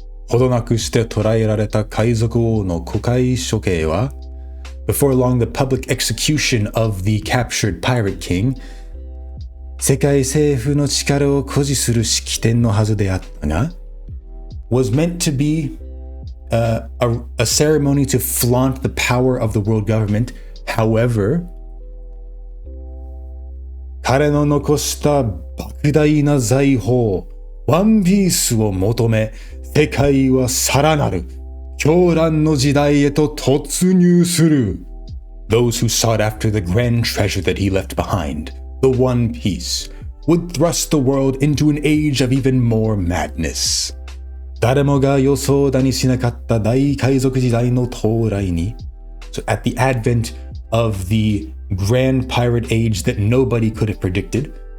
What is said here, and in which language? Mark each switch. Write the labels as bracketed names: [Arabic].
[Japanese] ほどなくして捕らえられた海賊王の公開処刑は [English] before long the public execution of the captured Pirate King [Japanese] 世界政府の力を誇示する式典のはずであったが [English] was meant to be a ceremony to flaunt the power of the world government. However, [Japanese] 彼の残した莫大な財宝、ワンピースを求め、世界はさらなる狂乱の時代へと突入する。 [English] Those who sought after the grand treasure that he left behind, the One Piece, would thrust the world into an age of even more madness. [Japanese] 誰もが予想だにしなかった大海賊時代の到来に [English] So at the advent of the grand pirate age that nobody could have predicted